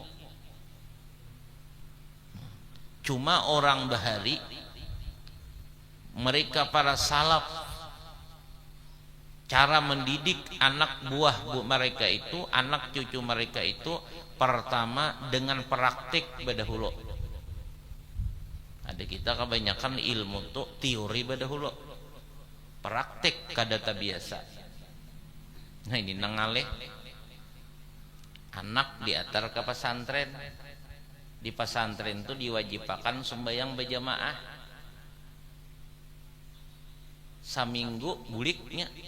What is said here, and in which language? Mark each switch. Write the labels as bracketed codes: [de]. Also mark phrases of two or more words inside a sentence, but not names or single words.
[id] Cuma orang bahari, mereka para salaf, cara mendidik anak buah mereka itu, anak cucu mereka itu, pertama dengan praktik badahulu. [bjn] Ada kita kebanyakan ilmu tuh teori badahulu, praktik kada biasa. Nah ini nangaleh anak diantar ke pesantren. Di pesantren itu diwajibkan sembahyang berjamaah saminggu buliknya.